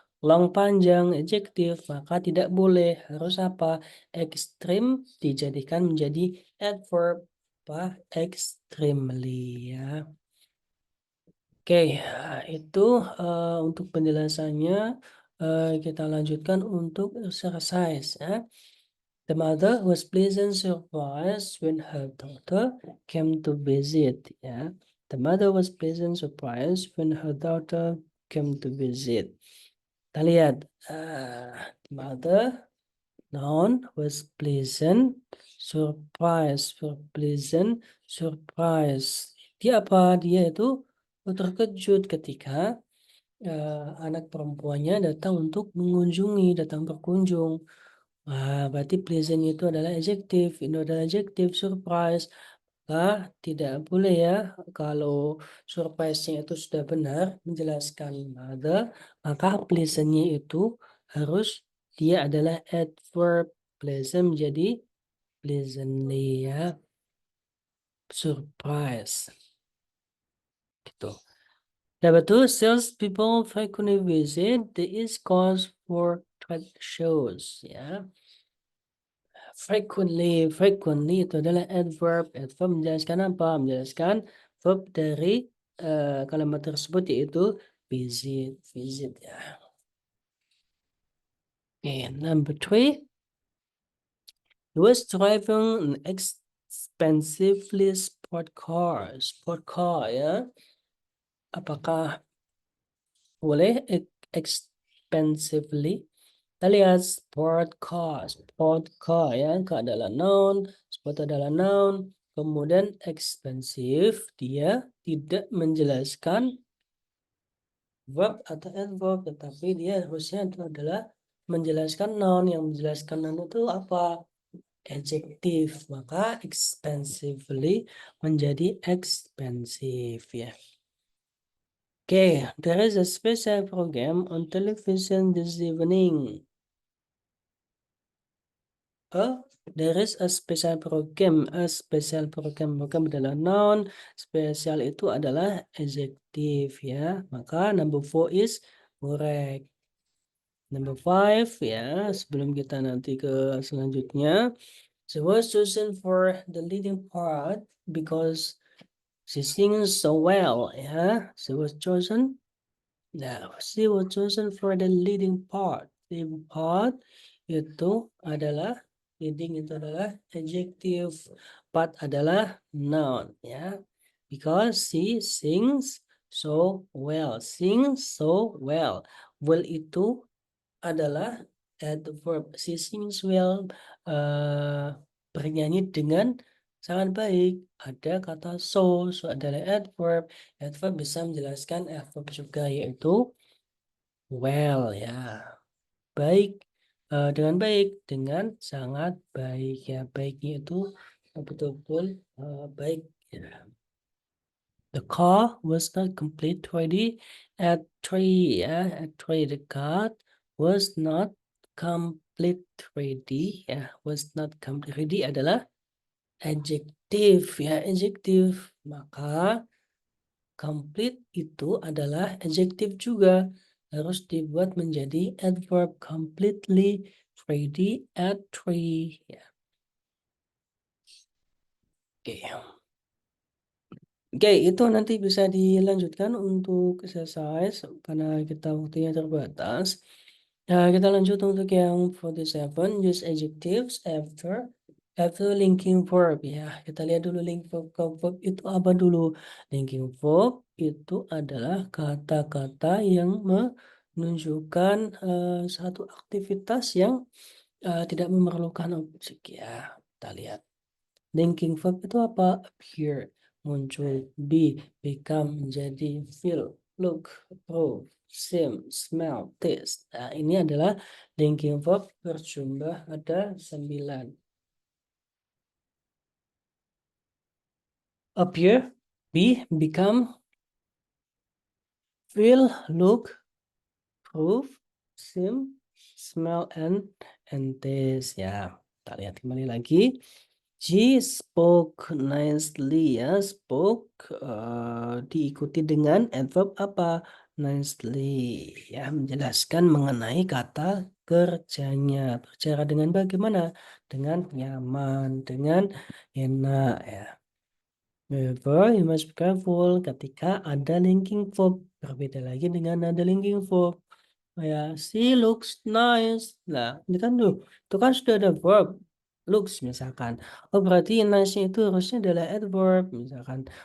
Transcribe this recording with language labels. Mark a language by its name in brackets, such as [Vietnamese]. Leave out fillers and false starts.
[Indonesian] Long panjang adjektif, maka tidak boleh. Harus apa? Extreme dijadikan menjadi adverb. Apa? Extremely ya. Oke, itu untuk penjelasannya. Kita lanjutkan untuk exercise ya. [English] The mother was pleasant surprised when her daughter came to visit. Ya, the mother was pleasant surprised when her daughter came to visit. [Indonesian] Kita lihat, [English] the mother noun was pleasant surprise. Pleasant surprise. [Indonesian] Dia apa? Dia itu terkejut ketika anak perempuannya datang untuk mengunjungi, datang berkunjung. Berarti pleasant itu adalah adjektif, itu adalah adjektif surprise. Tidak boleh ya, kalau surprise-nya itu sudah benar menjelaskan mother, maka pleasant-nya itu harus dia adalah adverb. Pleasant menjadi pleasantly ya, surprise. Gitu. [English] Number two, sales people frequently visit the East Coast for trade shows ya. [Indonesian] Frequently itu adalah adverb. Adverb menjelaskan apa? Menjelaskan verb dari kalimat tersebut yaitu visit ya. [English] Okay, number three, he was driving an expensively sport car ya. [Indonesian] Apakah boleh expensively? Kita lihat sport car ya, adalah noun, sport adalah noun, kemudian expensive dia tidak menjelaskan verb atau adverb, tetapi dia harusnya itu adalah menjelaskan noun. Yang menjelaskan noun itu apa? Adjektif, maka expensively menjadi expensive ya. [English] Okay, there is a special program on television this evening. There is a special program. [Indonesian] Program adalah noun. Spesial itu adalah adjektif ya. Maka [English] number 4 is correct. [Indonesian] Number 5 ya, sebelum kita nanti ke selanjutnya. [English] She was chosen for the leading part because she sings so well ya. She was chosen. Nah, she was chosen for the leading part. [Indonesian] Leading part itu adalah leading itu adalah adjective, part adalah noun ya. [English] Because she sings so well. Sings so well. Well [Indonesian] itu adalah [English] adverb. She sings well, [Indonesian] bernyanyi dengan sangat baik. Ada kata so adalah adverb. Adverb bisa menjelaskan adverb juga, yaitu well ya. Baik, dengan baik, dengan sangat baik ya. Baiknya itu betul-betul baik ya. [English] The car was not complete ready at 3 ya. At 3 the car was not complete ready ya. Was not complete ready adalah adjective ya. Adjective. [Indonesian] Maka complete itu adalah adjective juga. Harus dibuat menjadi adverb. [English] Completely ready at 3 ya. [Indonesian] Oke. Oke, itu nanti bisa dilanjutkan untuk exercise karena kita waktunya terbatas. Nah, kita lanjut untuk yang 47, [English] use adjectives after linking verb [Indonesian] ya. Kita lihat dulu linking verb ke verb itu apa dulu. Linking verb itu adalah kata-kata yang menunjukkan satu aktivitas yang tidak memerlukan objek ya. Kita lihat. Linking verb itu apa? Appear, muncul, be, become, menjadi, [English] feel, look, prove, seem, smell, taste. [Indonesian] Nah, ini adalah linking verb berjumlah ada 9. [English] Appear, be, become, feel, look, prove, seem, smell, and taste. [Indonesian] Ya, kita lihat kembali lagi. [English] She spoke nicely [Indonesian] ya. Spoke diikuti dengan adverb apa? Nicely ya, menjelaskan mengenai kata kerjanya. Berbicara dengan bagaimana? Dengan nyaman, dengan enak ya. [English] However, you must be careful [Indonesian] ketika ada [English] linking verb. [Indonesian] Berbeda lagi dengan ada linking verb. Kayak [English] she looks nice. [Indonesian] Nah, ini kan tuh, itu kan sudah ada verb looks misalkan. Oh, berarti nice-nya itu harusnya adalah adverb misalkan.